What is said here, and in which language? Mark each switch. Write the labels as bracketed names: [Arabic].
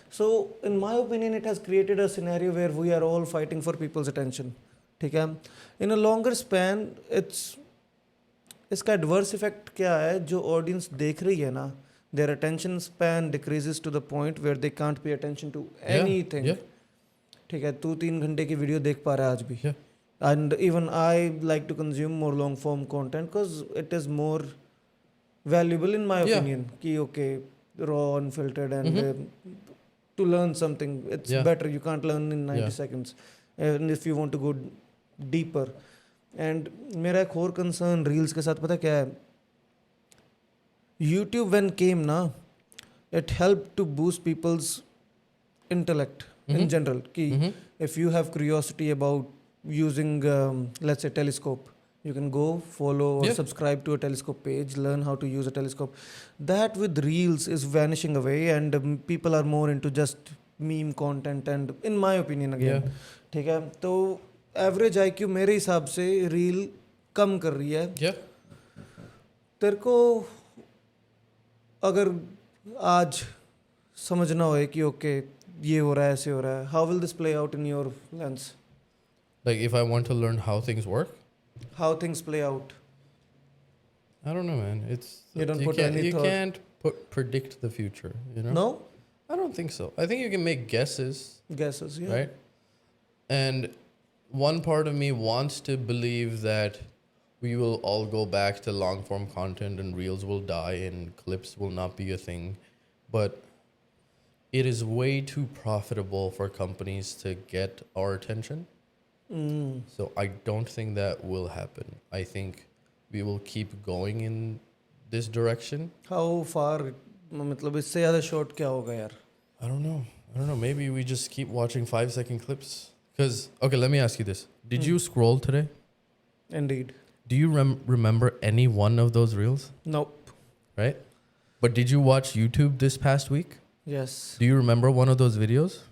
[English] So, in my opinion, it has created a scenario where we are all fighting for people's attention. [Hindi] ठीक है? [English] In a longer span, [Hindi] इसका adverse effect क्या है? जो audience देख रही है ना, [English] their attention span decreases to the point where they can't pay attention to anything. Yeah. [Hindi] ठीक है, तू 3 घंटे की वीडियो देख पा रहा है आज भी. [English] Yeah. And even I like to consume more long form content because it is more valuable in my Yeah. opinion. Ki okay, raw, unfiltered, and to learn something, it's Yeah. better. You can't learn in 90 Yeah. seconds. And if you want to go deeper. [Hindi] And मेरा एक और concern reels के साथ पता क्या है? [English] YouTube when came na, it helped to boost people's intellect in general. Ki if you have curiosity about using let's say telescope, you can go follow or Yeah. subscribe to a telescope page, learn how to use a telescope. That with reels is vanishing away, and people are more into just meme content, and in my opinion again, [Hindi] ठीक है, तो average IQ मेरे हिसाब से reel कम कर रही है. [English] Yeah. [Hindi] तेरे को अगर आज समझना हो कि ओके ये हो रहा है ऐसे हो रहा है, [English] How will this play out in your lens? Like if I want to learn how things work, How things play out? I don't know, man. You don't put any thought. can't predict the future, No? I don't think so. I think you can make guesses, Guesses, yeah. right? And one part of me wants to believe that we will all go back to long form content and reels will die and clips will not be a thing. But it is way too profitable for companies to get our attention. So I don't think that will happen. I think we will keep going in this direction. [Hindi] How far, मतलब इससे ज़्यादा short क्या होगा यार? [English] I don't know. Maybe we just keep watching 5-second clips. Because, okay, let me ask you this. Did you scroll today? Indeed. Do you remember any one of those reels? Nope. Right? But did you watch YouTube this past week? Yes. Do you remember one of those videos?